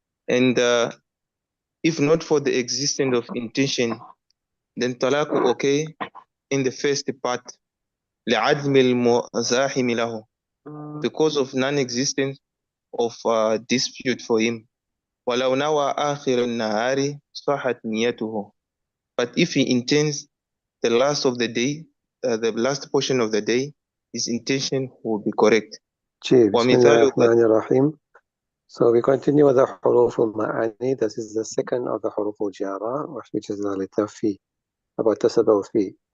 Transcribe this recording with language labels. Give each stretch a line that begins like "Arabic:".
English: And if not for the existence of intention, then talaq okay in the first part
Arabic: لعدم المزاحم له,
English: because of non-existence of dispute for him.
Arabic: ولو نوى آخر النهار صحت نيته.
English: But if he intends the last of the day, the last portion of the day, his intention will be correct. Bismillahirrahmanirrahim. So we continue with the huruf al-ma'ani. This is the second of the huruf al-jara, which is the letter fi, about tasabbaw fi.